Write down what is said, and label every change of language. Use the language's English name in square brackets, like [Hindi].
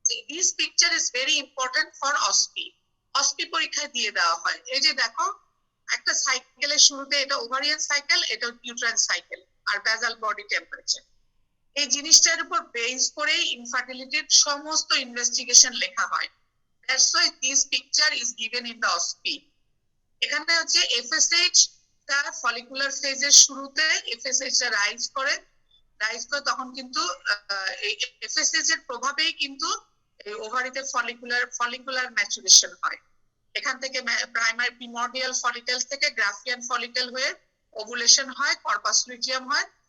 [English] This picture is very important for OSPE. [Bangla] অসপি পরীক্ষায় দিয়ে দেওয়া হয়। এই যে দেখো একটা সাইকেলের শুরুতে এটা ওভারিয়ান সাইকেল, এটা ইউট্রাইন সাইকেল আর বেজাল বডি টেম্পারেচার। এই জিনিসটার উপর বেস করে ইনফার্টিলিটির সমস্ত ইনভেস্টিগেশন লেখা হয়। [English] That's why this picture is given in the OSPI. [Bangla] এখানে হচ্ছে এফএসএইচ টা ফলিকুলার ফেজের শুরুতে এফএসএইচ টা রাইজ করে তখন কিন্তু এই এফএসএইচ এর প্রভাবেই কিন্তু এই ওভারিতে ফলিকুলার ম্যাচুরেশন হয়। এখান থেকে প্রাইমারি প্রিমর্ডিয়াল ফলিকল থেকে গ্রাফিয়ান ফলিকল হয়ে ওভুলেশন হয়, কর্পাস লুটিয়াম হয়।